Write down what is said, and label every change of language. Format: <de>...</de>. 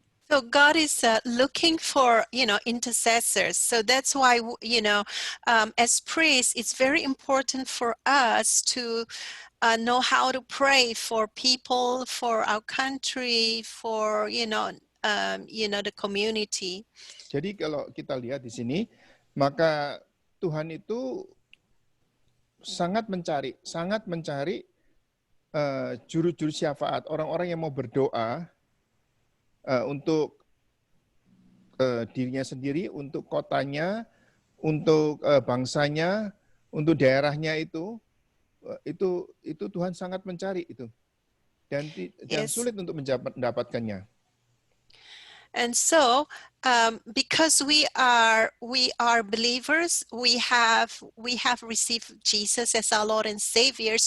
<en>So God is looking for, intercessors. So that's why, as priests, it's very important for us to know how to pray for people, for our country, for, the community.</en> <id>Jadi kalau kita lihat di sini, maka Tuhan itu sangat mencari juru-juru syafaat, orang-orang yang mau berdoa untuk dirinya sendiri, untuk kotanya, untuk bangsanya, untuk daerahnya itu Tuhan sangat mencari itu, dan</id> <en>Yes.</en> <id>sulit untuk mendapatkannya.</id> <en>And so, because we are believers, we have received Jesus as our Lord and Savior.</en>